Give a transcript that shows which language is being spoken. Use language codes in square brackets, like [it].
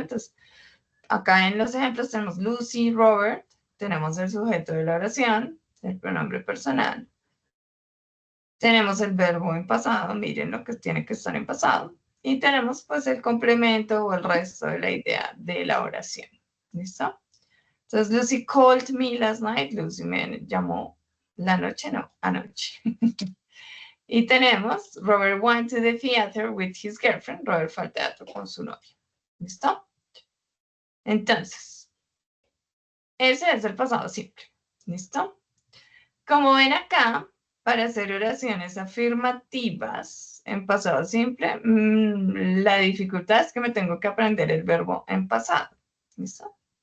[es] Entonces, acá en los ejemplos tenemos Lucy, Robert, tenemos el sujeto de la oración, el pronombre personal. Tenemos el verbo en pasado, miren lo que tiene que estar en pasado. Y tenemos pues el complemento o el resto de la idea de la oración. ¿Listo? [en] Entonces, Lucy called me last night. [es] Lucy me llamó la noche, no, anoche. Y tenemos [en] Robert went to the theater with his girlfriend. [es] Robert fue al teatro con su novia. ¿Listo? Entonces, ese es el pasado simple. ¿Listo? Como ven acá, para hacer oraciones afirmativas en pasado simple, la dificultad es que me tengo que aprender el verbo en pasado. ¿Listo?